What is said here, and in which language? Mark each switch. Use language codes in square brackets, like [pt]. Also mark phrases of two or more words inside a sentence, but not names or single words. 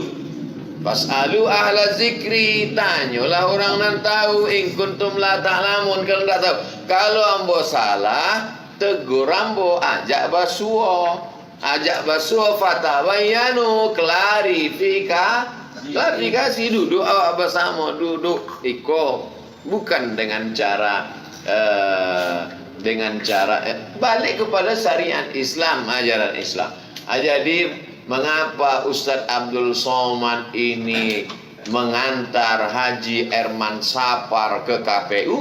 [ar] فاسألوا أهل الذكر, [min] tanyalah orang nan tahu. [ar] إن كنتم لا تعلمون, [id] kalau tidak tahu. [min] Kalau ambo salah, tegur ambo, ajak basuo fatabayanu, klarifikasi, duduk awak bersama, duduk iko, [id] bukan dengan cara balik kepada syariat Islam, ajaran Islam. Jadi mengapa Ustadz Abdul Somad ini mengantar Haji Erman Sapar ke KPU?